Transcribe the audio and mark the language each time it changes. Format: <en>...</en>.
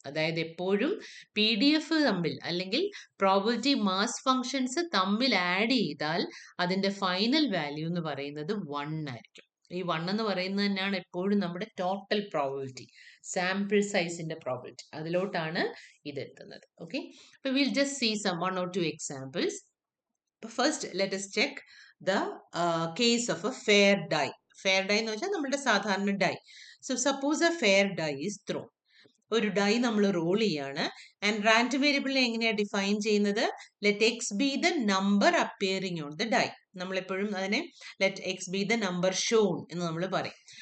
<ml>അതായത് എപ്പോഴും PDF തമ്മിൽ അല്ലെങ്കിൽ പ്രോബബിലിറ്റി മാസ് ഫംഗ്ഷൻസ് തമ്മിൽ ആഡ് ചെയ്താൽ അതിന്റെ ഫൈനൽ വാല്യൂ എന്ന് പറയുന്നത് 1 ആയിരിക്കും. ഈ 1 എന്ന് പറയുന്നത് തന്നെയാണ് എപ്പോഴും നമ്മുടെ ടോട്ടൽ പ്രോബബിലിറ്റി, സാമ്പിൾ സൈസിന്റെ പ്രോബബിലിറ്റി. അതിലോട്ടാണ് ഇത് എത്തുന്നത്. ഓക്കെ, അപ്പോൾ</ml> <en>Will just see some 1 or 2 examples. First let us check the case of a fair die. fair die</en> <ml>എന്ന് വെച്ചാൽ നമ്മുടെ സാധാരണ dye.</ml> <en>So suppose a fair die is thrown.</en> <ml>ഒരു dye നമ്മൾ role ചെയ്യാണ്. ആൻഡ് റാൻഡം വേരിയബിളിനെ എങ്ങനെയാണ് ഡിഫൈൻ ചെയ്യുന്നത്?</ml> <en>Let X be the number appearing on the die.</en> <ml>നമ്മളെപ്പോഴും അതിനെ</ml> <en>let X be the number shown</en> <ml>എന്ന് നമ്മൾ പറയും.</ml>